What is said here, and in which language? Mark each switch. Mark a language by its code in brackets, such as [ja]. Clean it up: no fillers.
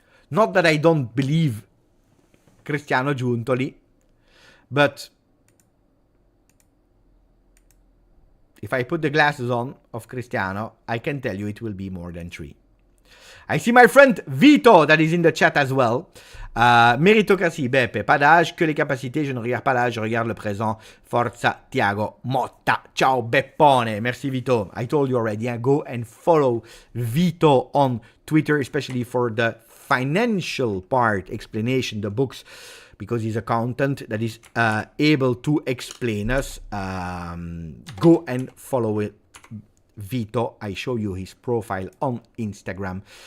[en] Not that I don't believe Cristiano Giuntoli, but if I put the glasses on of Cristiano, I can tell you it will be more than 3. I see my friend Vito that is in the chat as well. [fr] Méritocratie, Beppe, pas d'âge, que les capacités, je ne regarde pas l'âge, je regarde le présent. [it] Forza Thiago Motta. Ciao Beppone. [fr] Merci [it] Vito. [en] I told you already, go and follow Vito on Twitter, especially for the financial part explanation, the books, because he's a accountant that is able to explain us. Go and follow it. Vito, I show you his profile on Instagram.